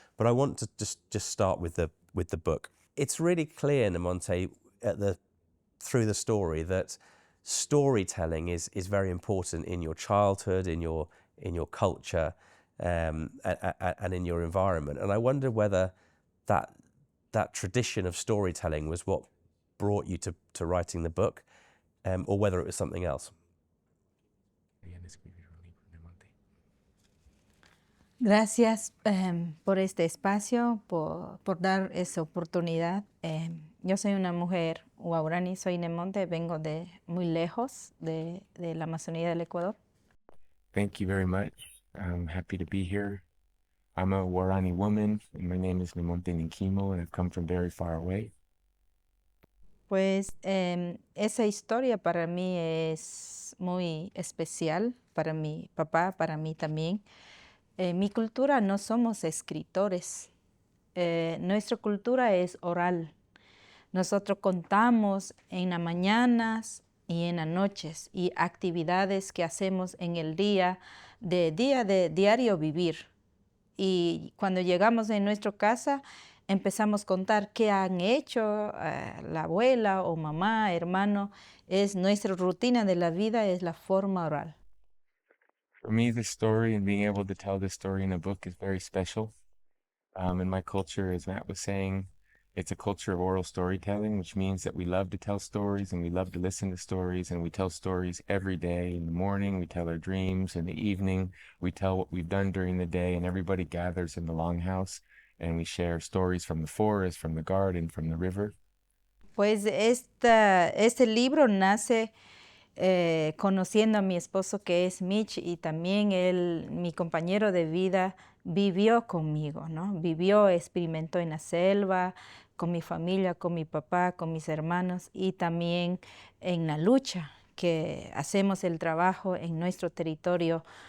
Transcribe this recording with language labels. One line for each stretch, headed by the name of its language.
English: But I want to just start with the book. It's really clear, Nemonte, through the story that storytelling is very important in your childhood, in your culture, and in your environment. And I wonder whether that tradition of storytelling was what brought you to writing the book, or whether it was something else.
Spanish: Gracias por este espacio, por dar esa oportunidad. Yo soy una mujer guaraní, soy Nemonte, vengo de muy lejos de la Amazonía del Ecuador.
English: Thank you very much. I'm happy to be here. I'm a Guarani woman, and my name is Nemonte Nenquimo, and I've come from very far away.
Spanish: Pues esa historia para mí es muy especial, para mi papá, para mí también. Mi cultura no somos escritores, nuestra cultura es oral. Nosotros contamos en las mañanas y en las noches y actividades que hacemos en el día de diario vivir. Y cuando llegamos en nuestra casa empezamos a contar qué han hecho la abuela o mamá, hermano. Es nuestra rutina de la vida, es la forma oral.
English: For me, this story and being able to tell this story in a book is very special. In my culture, as Matt was saying, It's a culture of oral storytelling, which means that we love to tell stories and we love to listen to stories, and we tell stories every day. In the morning, we tell our dreams. In the evening, we tell what we've done during the day, and everybody gathers in the longhouse and we share stories from the forest, from the garden, from the river.
Spanish: Pues este libro nace conociendo a mi esposo, que es Mitch, y también él, mi compañero de vida, vivió conmigo, ¿no? Vivió, experimentó en la selva, con mi familia, con mi papá, con mis hermanos, y también en la lucha que hacemos el trabajo en nuestro territorio.